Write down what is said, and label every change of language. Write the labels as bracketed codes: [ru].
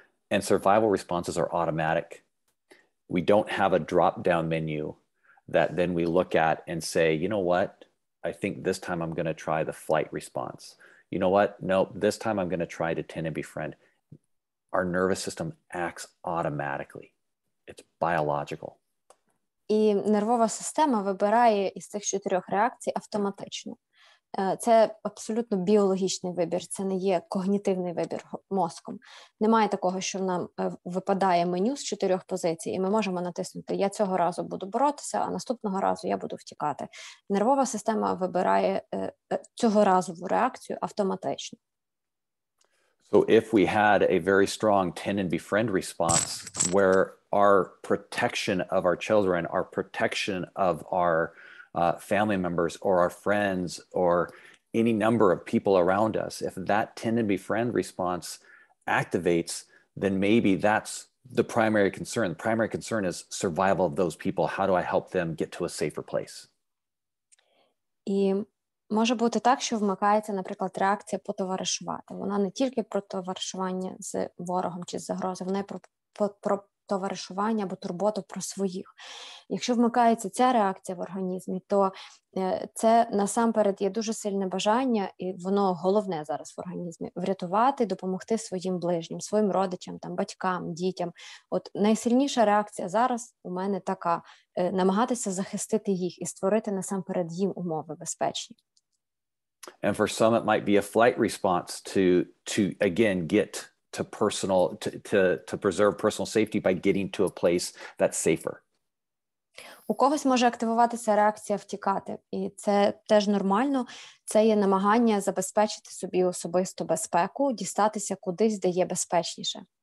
[en] And survival responses are automatic. We don't have a drop-down menu that then we look at and say, you know what? I think this time I'm going to try the flight response. You know what? Nope, this time I'm going to try to tend and befriend. Our nervous system acts automatically. It's biological. [uk] І нервова система вибирає із цих 4 реакцій автоматично. Це абсолютно біологічний вибір, це не є когнітивний вибір мозком. Немає такого, що нам випадає меню з 4 позицій, і ми можемо натиснути «я цього разу буду боротися, а наступного разу я буду втікати». Нервова система вибирає цього разову реакцію автоматично. [en] So if we had a very strong tend and befriend response where our protection of our children, our protection of our family members or our friends or any number of people around us, if that tend and befriend response activates, then maybe that's the primary concern. The primary concern is survival of those people. How do I help them get to a safer place? [uk] І може бути так, що вмикається, наприклад, реакція потоваришувати. Вона не тільки про товаришування з ворогом чи з загрозою, вона про товаришування або турботу про своїх. Якщо вмикається ця реакція в організмі, то це насамперед є дуже сильне бажання, і воно головне зараз в організмі, врятувати, допомогти своїм ближнім, своїм родичам, там, батькам, дітям. От найсильніша реакція зараз у мене така, намагатися захистити їх і створити насамперед їм умови безпечні. [en] And for some, it might be a flight response to again, get to preserve personal safety by getting to a place that's safer. [uk] У когось може активуватися реакція втікати, і це теж нормально. Це є намагання забезпечити собі особисту безпеку, дістатися кудись, де є безпечніше.